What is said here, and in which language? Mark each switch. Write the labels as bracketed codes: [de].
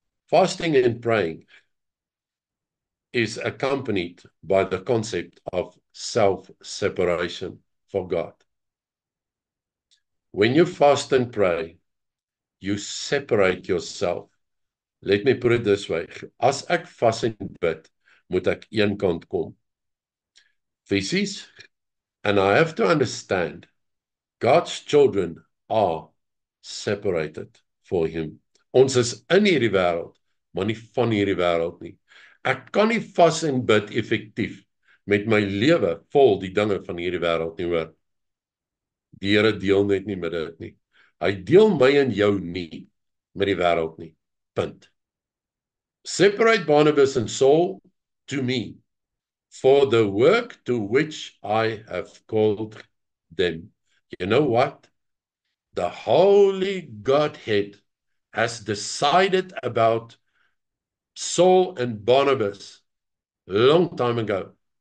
[en] Fasting and praying is accompanied by the concept of self-separation for God. When you fast and pray, you separate yourself. Let me put it this way. [af] As ek vas en bid, moet ek een kant kom. [en] Fisies, and I have to understand, God's children are separated for him. [af] Ons is in hierdie wêreld, maar nie van hierdie wêreld nie. Ek kan nie vas en bid effektief met my lewe vol die dinge van hierdie wêreld nie, hoor. Die Here deel net nie met dit nie. Hy deel my en jou nie met die wêreld nie. Punt. [en] Separate Barnabas and Saul to me for the work to which I have called them. You know what? The Holy Godhead has decided about Saul and Barnabas a long time ago.